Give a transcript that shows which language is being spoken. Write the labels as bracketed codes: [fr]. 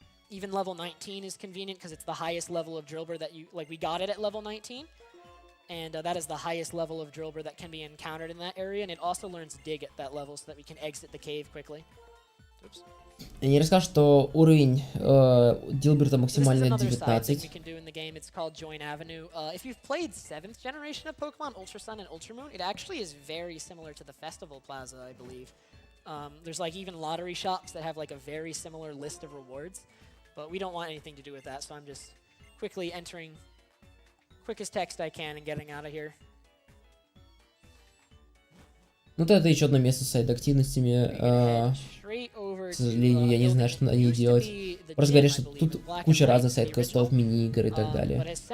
[en] Even level 19 is convenient because it's the highest level of Drillbur that you we got it at level 19, and that is the highest level of Drillbur that can be encountered in that area, and it also learns Dig at that level so that we can exit the cave quickly. Oops. [ru] Я не расскажу, что уровень Дилберта максимально 19. [en] It's called Join Avenue. If you've played 7th generation of Pokemon, Ultra Sun and Ultra Moon, it actually is very similar to the Festival Plaza, I believe. There's even lottery shops that have a very similar list of rewards, but we don't want anything to do with that, so I'm just quickly entering quickest text I can and getting out of here. [ru] Ну, это еще одно место с сайд-активностями. К сожалению, я не знаю, что они делать. Просто говорят, что тут куча разных сайд-квестов, мини-игр и так далее.